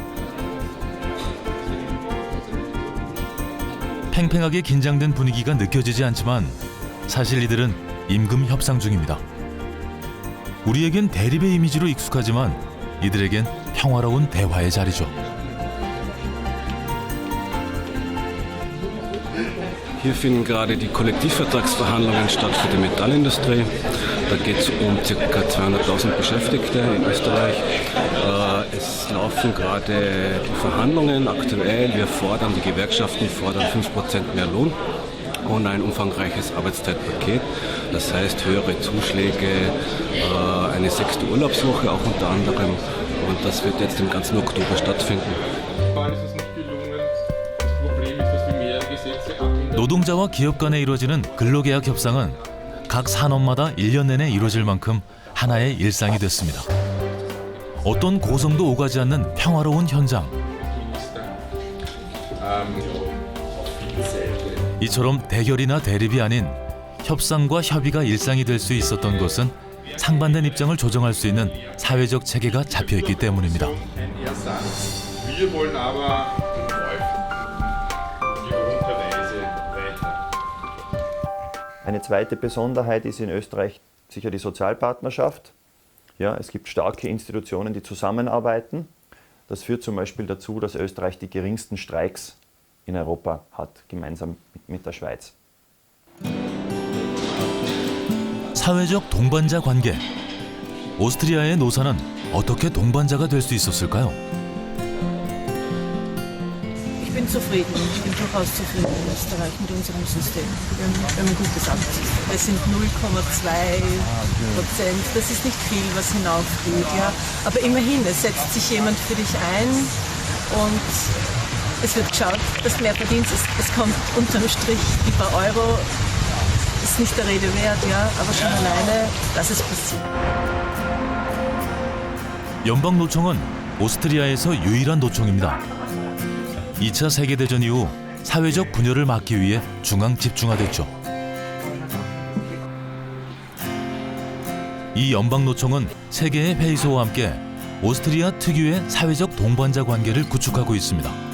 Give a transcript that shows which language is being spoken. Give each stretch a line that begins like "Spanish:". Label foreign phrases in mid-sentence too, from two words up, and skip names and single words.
Korean: 팽팽하게 긴장된 분위기가 느껴지지 않지만 사실 이들은 임금 협상 중입니다. 우리에겐 대립의 이미지로 익숙하지만 이들에겐 평화로운 대화의 자리죠.
German: Hier finden gerade die Kollektivvertragsverhandlungen statt für die Metallindustrie. Da geht es um ca. 200.000 Beschäftigte in Österreich. Es laufen gerade die Verhandlungen aktuell. Wir fordern, die Gewerkschaften fordern 5% mehr Lohn und ein umfangreiches Arbeitszeitpaket. Das heißt höhere Zuschläge, eine 6. Urlaubswoche auch unter anderem. Und das wird jetzt im ganzen Oktober stattfinden.
Korean: 노동자와 기업 간에 이루어지는 근로계약 협상은 각 산업마다 1년 내내 이루어질 만큼 하나의 일상이 됐습니다. 어떤 고성도 오가지 않는 평화로운 현장. 이처럼 대결이나 대립이 아닌 협상과 협의가 일상이 될 수 있었던 것은 상반된 입장을 조정할 수 있는 사회적 체계가 잡혀있기 때문입니다.
German: Eine zweite Besonderheit ist in Österreich sicher die Sozialpartnerschaft. Ja, es gibt starke Institutionen, die zusammenarbeiten. Das führt zum Beispiel dazu, dass Österreich die geringsten Streiks in Europa hat, gemeinsam mit der Schweiz.
Korean: 사회적 동반자 관계. 오스트리아의 노사는 어떻게 동반자가 될 수 있었을까요?
German: Ich bin zufrieden. Ich bin durchaus zufrieden in Österreich mit unserem System. Wir haben ein gutes Amtssystem. Es sind 0,2%. Das ist nicht viel, was hinaufgeht. Ja? Aber immerhin, es setzt sich jemand für dich ein und es wird geschaut, dass du mehr verdienst. Es kommt unterm Strich die paar Euro. Ist nicht der Rede wert, ja? Aber schon alleine, dass es passiert.
Korean: 연방노총은 오스트리아에서 유일한 노총입니다. 2차 세계대전 이후 사회적 분열을 막기 위해 중앙 집중화됐죠. 이 연방노총은 세계의 페이소와 함께 오스트리아 특유의 사회적 동반자 관계를 구축하고 있습니다.